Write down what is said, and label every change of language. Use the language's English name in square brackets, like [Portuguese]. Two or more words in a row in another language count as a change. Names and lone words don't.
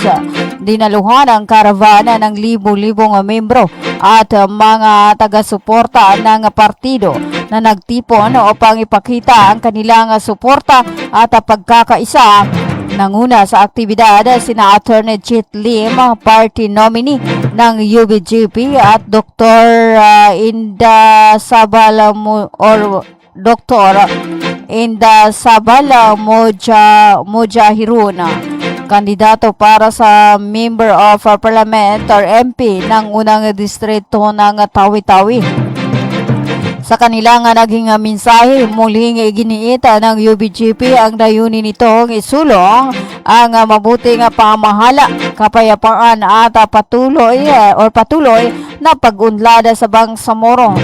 [Filipino] Dinaluhan ang karavana ng libo-libong membro at mga taga-suporta ng partido na nagtipon upang ipakita ang kanilang suporta at pagkakaisa. Nanguna sa aktibidad sina Attorney Chit Lim, [English] party nominee [Filipino] ng UBGP, at Dr. Inda Sabal Mujahirun, kandidato para sa Member of Parliament or MP ng unang distrito ng Tawi-Tawi. Sa kanilang naging mensahe, muling iginiita ng UBGP ang dayunin nitong isulong ang mabuting pamahala, kapayapaan at patuloy na pag-unlad sa Bangsamoro.